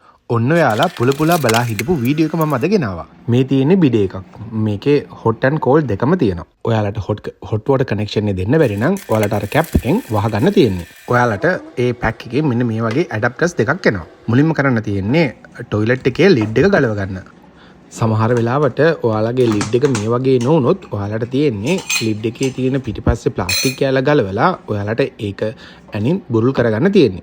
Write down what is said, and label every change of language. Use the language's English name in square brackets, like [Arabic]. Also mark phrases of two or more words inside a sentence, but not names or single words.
[Sinhala] ඔන්න ඔයාලා පුලපුලා බලා හිටපු වීඩියෝ එක මම අද ගෙනාවා. මේ තියෙන්නේ බිඩේ එකක්. මේකේ [English] hot and cold [Sinhala] දෙකම තියෙනවා. ඔයාලට [English] hot water connection [Sinhala] එක දෙන්න බැරි නම් ඔයාලට අර cap එකෙන් වහගන්න තියෙන්නේ. ඔයාලට ඒ pack එකේ මෙන්න මේ වගේ adapters දෙකක් එනවා. මුලින්ම කරන්න තියෙන්නේ toilet එකේ lid එක ගලව ගන්න. සමහර වෙලාවට ඔයාලගේ lid එක මේ වගේ නොවුනොත් ඔයාලට තියෙන්නේ lid එකේ තියෙන පිටිපස්සේ ප්ලාස්ටික් කෑල්ල ගලවලා ඔයාලට ඒක ඇනින් බුරුල් කරගන්න තියෙන්නේ.